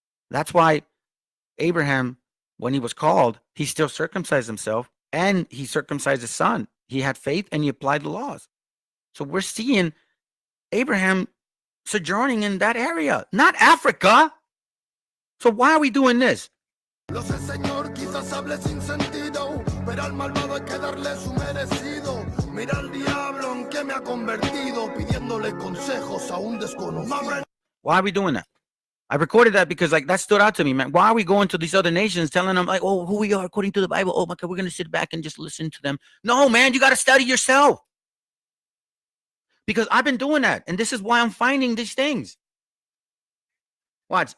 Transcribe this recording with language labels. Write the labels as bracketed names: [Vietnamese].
[English] That's why Abraham, when he was called, he still circumcised himself and he circumcised his son. He had faith and he applied the laws. So we're seeing Abraham sojourning in that area, not Africa. So why are we doing this? [Spanish] Lo sé, Señor, quizás hable sin sentido, pero al malvado hay que darle su merecido. Mira al diablo en que me ha convertido, pidiéndole consejos a un desconocido. [English] Why are we doing that? I recorded that because that stood out to me, man. Why are we going to these other nations telling them oh, who we are according to the Bible? Oh my God, we're going to sit back and just listen to them. No, man, you got to study yourself. Because I've been doing that. And this is why I'm finding these things. Watch.